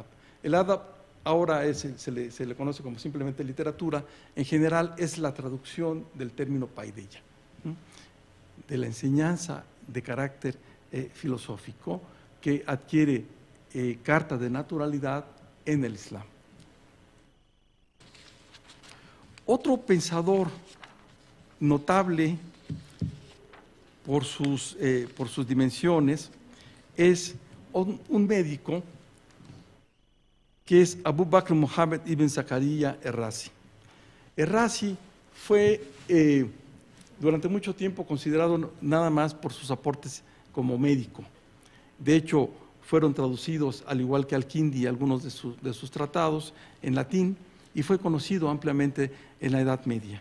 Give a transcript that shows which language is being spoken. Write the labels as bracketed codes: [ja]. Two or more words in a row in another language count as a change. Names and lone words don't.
[es] El adab ahora se le conoce como simplemente literatura, en general es la traducción del término Paideia, de la enseñanza de carácter filosófico que adquiere carta de naturalidad en el Islam. Otro pensador notable por sus dimensiones es un médico que es Abu Bakr Muhammad ibn Zakaria Er-Razi. Er-Razi fue durante mucho tiempo considerado nada más por sus aportes como médico. De hecho, fueron traducidos, al igual que Al-Kindi, algunos de sus tratados en latín, y fue conocido ampliamente en la Edad Media.